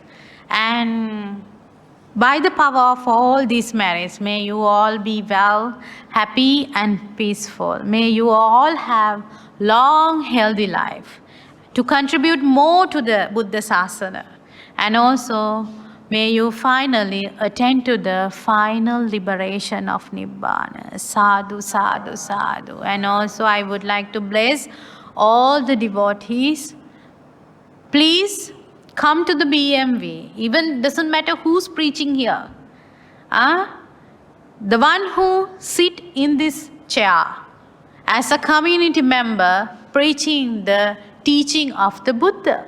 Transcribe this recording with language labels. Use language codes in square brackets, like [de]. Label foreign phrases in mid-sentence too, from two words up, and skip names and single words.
[en] And by the power of all these merits, may you all be well, happy and peaceful. May you all have long, healthy life to contribute more to the [pi] Buddha Sasana. [en] And also, may you finally attain to the final liberation of Nibbana. [pi] Sadhu, sadhu, sadhu. [en] And also, I would like to bless all the devotees. Please come to the BMV. Even doesn't matter who's preaching here. The one who sit in this chair as a community member preaching the teaching of the Buddha.